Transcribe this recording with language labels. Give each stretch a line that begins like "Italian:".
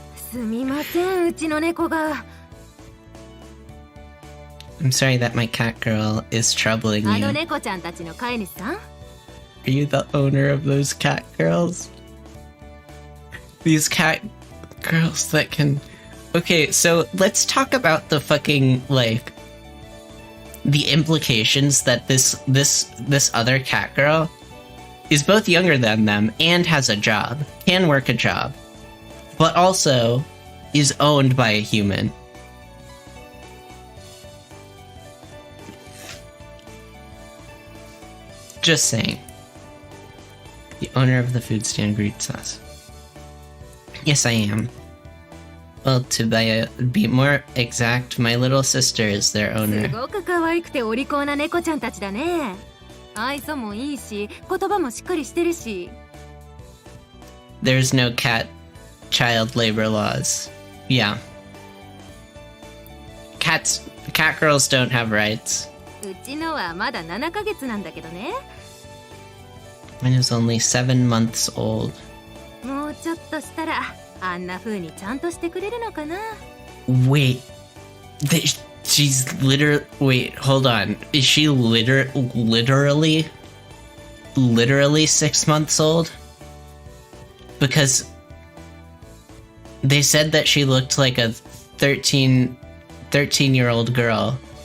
Japanese: すみません、うちの猫が。
English: I'm sorry that my cat girl is troubling
Japanese: あの
English: you.
Japanese: 猫ちゃんたちの飼い主さん？
English: Are you the owner of those cat girls? These cat girls that can... Okay, so let's talk about the fucking, like... the implications that this other cat girl is both younger than them and has a job, can work a job, but also is owned by a human. Just saying. The owner of the food stand greets us. Yes, I am. Well, to be more exact, my little sister is their
Japanese: す
English: owner.
Japanese: ごく可愛くてお利口な猫ちゃんたちだね。愛想もいいし、言葉もしっかりしてるし。
English: There's no cat child labor laws. Yeah. Cat girls don't have rights.
Japanese: うちのはまだ7ヶ月なんだけどね。
English: Mine is only 7 months old.
Japanese: もうちょっとしたらあんな風にちゃんとしてくれるのかな。
English: Wait. She's literally... Wait, hold on. Is she literally 6 months old? Because they said that she looked like a 13-year-old girl.